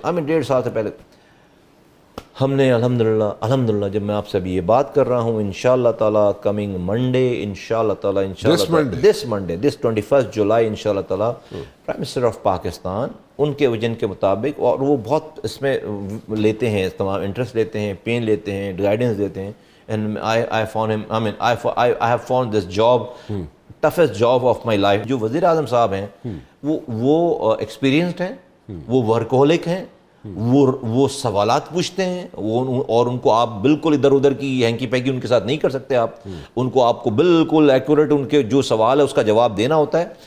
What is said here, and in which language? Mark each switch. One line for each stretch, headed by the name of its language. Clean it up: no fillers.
Urdu: ہمیں 1.5 سال سے پہلے ہم نے الحمدللہ جب میں آپ سے ابھی یہ بات کر رہا ہوں, انشاءاللہ تعالیٰ کمنگ منڈے انشاءاللہ تعالیٰ دس منڈے 21 جولائی انشاءاللہ تعالیٰ
English: prime minister of Pakistan
Urdu: ان کے ویژن کے مطابق, اور وہ بہت اس میں لیتے ہیں, تمام انٹرسٹ لیتے ہیں, پین لیتے ہیں, گائیڈنس دیتے ہیں.
English: And I found him, I mean, I have found this job, toughest job of my life.
Urdu: جو وزیر اعظم صاحب ہیں وہ ایکسپیرینسڈ ہیں, وہ ورکہولک ہیں, وہ سوالات پوچھتے ہیں, اور ان کو آپ بالکل ادھر ادھر کی ہینکی پینکی ان کے ساتھ نہیں کر سکتے. آپ کو بالکل ایکوریٹ ان کے جو سوال ہے اس کا جواب دینا ہوتا ہے.